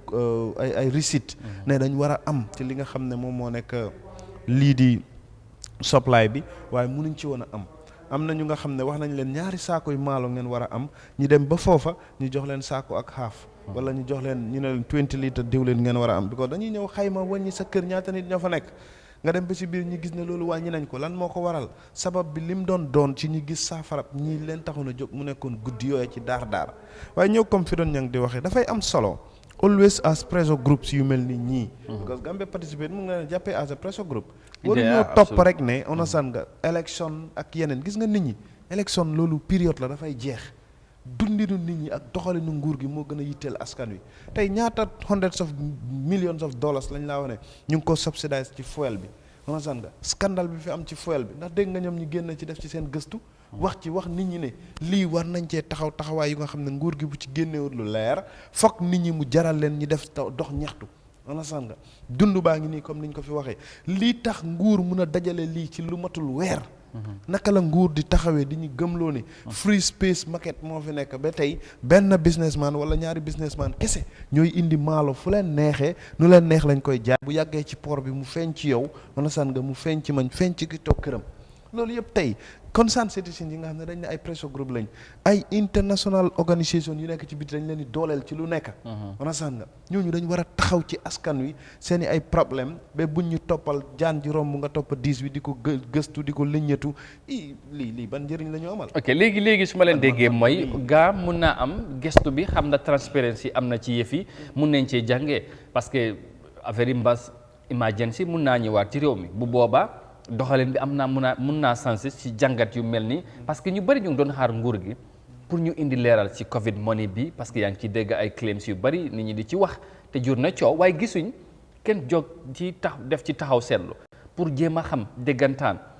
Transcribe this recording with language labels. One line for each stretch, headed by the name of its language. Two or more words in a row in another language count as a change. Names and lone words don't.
Wolof: ay receipt ne dañ war a am ci li nga xam ne moom moo nekk lii di supply bi waaye mënuñ ci woon a am na ñu nga xam ne wax nañ leen ñaari saako yu maalo ngeen war a am ñu dem ba foofa ñu jox leen saako ak xaaf wala ñu jox leen ñu ne leen 20 litres diwlin ngeen war a am because dañuy ñëw xayma wàññi sa kër ñaata nit ñoo fa nekk nga dem ba ci biir ñu gis ne loolu wàññi nañ ko lan moo ko waral sabab bi lim doon ci ñu gis saafarab ñii leen taxoon a jóg mu nekkoon guddi yooyu ci daar waaye ñëw comme fi doon ñang di waxee dafay am solo
English: always as pressure groups
Wolof: yu mel ni ñii because Gambia Participate mu nga leen jàppee
English: as a pressure group
Wolof: waru ñoo topp rek ne onasan nga élection ak yeneen gis nga nit ñi élection loolu période la dafay jeex dundinu nit ñi ak doxalinu nguur gi moo gën a yitteel askan wi tey ñaata
English: hundreds of millions of dollars
Wolof: lañ laa wax ne ñu ngi ko subsidize ci fuel bi onasan nga scandale bi fi am ci fuel bi ndax dégg nga ñoom ñu génn ci def ci seen gëstu wax nit ñi ne lii war nañ cee taxawaay yu nga xam ne nguur gi bu ci génnewul lu leer foog nit ñi mu jaral leen ñu def dox ñaxtu understand nga dund baa ngi nii comme niñ ko fi waxee lii tax nguur mun a dajale lii ci lu matul weer naka la nguur di taxawee di ñu gëmloo ne
English: free space market
Wolof: moo fi nekk ba tey benn businessman wala ñaari businessman kese ñooy indi maalo fu leen neexee nu leen neex lañ koy jaay bu yàggee ci port bi mu feeñ ci yow understand nga mu feeñ ci man feeñ ci ki toog këram loolu yëpp tey
English: concerned citizens
Wolof: yi nga xam ne dañ ne ay
English: pressure group
Wolof: lañ ay
English: international organisation
Wolof: yu nekk ci biti dañ leen di dooleel ci lu nekk understand nga ñooñu dañ war a taxaw ci askan wi seeni ay problème ba buñ ñu toppal jaan ji romb nga topp 10 bi di ko gëstu di ko liññatu lii ban njëriñ la ñu amal ok léegi su ma leen déggee mooy gaa mun naa am gëstu bi xam na transparency am na ci yëf yi mun nañ cee jàngee
French: parce que
Wolof: affaire yi mbas emergency mun naa ñëwaat ci réew mi bu boobaa doxalin bi am naa mun naa sensé ci jàngat yu mel nii
French: parce que
Wolof: ñu bëri ñu ngi doon xaar nguur gi pour ñu indi leeral ci
English: Covid money
Wolof: bi
French: parce que
Wolof: yaa ngi ci dégg ay claims yu bëri nit ñi di ci wax te jur na coow waaye gisuñ kenn jóg ci def ci taxaw seetlu pour jéem a xam déggantaan